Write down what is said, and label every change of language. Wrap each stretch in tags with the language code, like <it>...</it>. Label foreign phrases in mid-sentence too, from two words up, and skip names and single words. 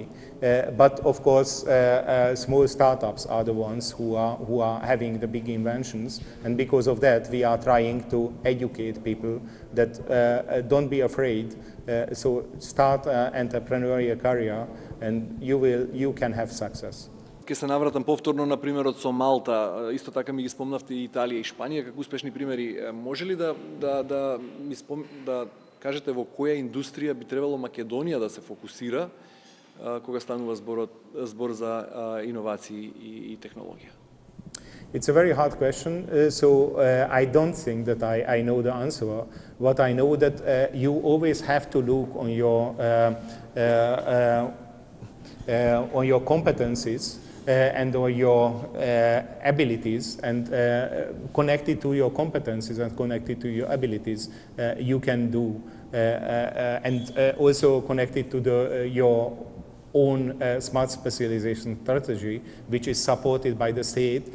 <en>But of course, small startups are the ones who are having the big inventions, and because of that, we are trying to educate people that don't be afraid. So start an entrepreneurial career, and you can have success.</en> <mk>Ке се навратам повторно на примерот со Малта. Исто така ми ги спомнавте и Италија и Шпанија како успешни примери. Може ли да кажете во која индустрија би требало Македонија да се фокусира кога станува збор за иновации и технологија?</mk> <en>It's a very hard question, so I don't think that I know the answer. What I know that you always have to look on your competencies and on your abilities, and connected to your competencies and connected to your abilities, you can do, and also connected to your own smart specialization strategy, which is supported by the state.</en>